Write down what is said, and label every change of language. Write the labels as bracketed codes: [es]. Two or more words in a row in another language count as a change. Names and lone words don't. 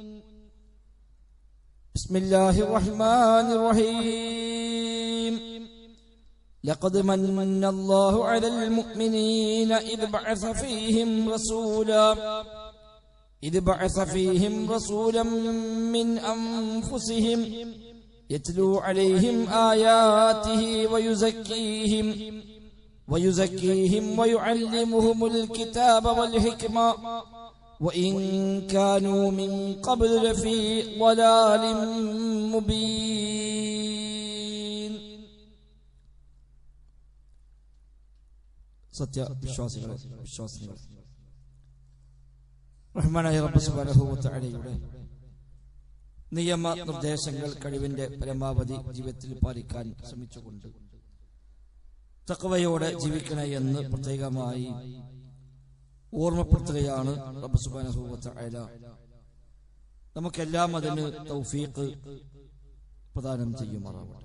[ar] بسم الله الرحمن الرحيم لقد من الله على المؤمنين إذ بعث فيهم رسولا من أنفسهم يتلو عليهم آياته ويزكيهم ويعلمهم الكتاب والحكمة وإن كانوا من قبل لفي ضلال [ml] مبين സത്യവിശ്വാസികളെ റഹ്മാനായ [ar] رب سبحانه وتعالى [ml] നിയമ നിർദ്ദേശങ്ങൾ കഴിവിന്റെ പരമാവധി ജീവിതത്തിൽ പാലിക്കാൻ ശ്രമിച്ചുകൊണ്ട് തഖ്വയോടെ ജീവിക്കണേ എന്ന് പ്രത്യേകമായി ഓർമ്മപ്പെടുത്തുകയാണ് [ar] رب سبحانه وتعالى [ml] നമുക്കെല്ലാം അതിന് തൗഫീഖ് പ്രദാനം ചെയ്യുമാറാവട്ടെ.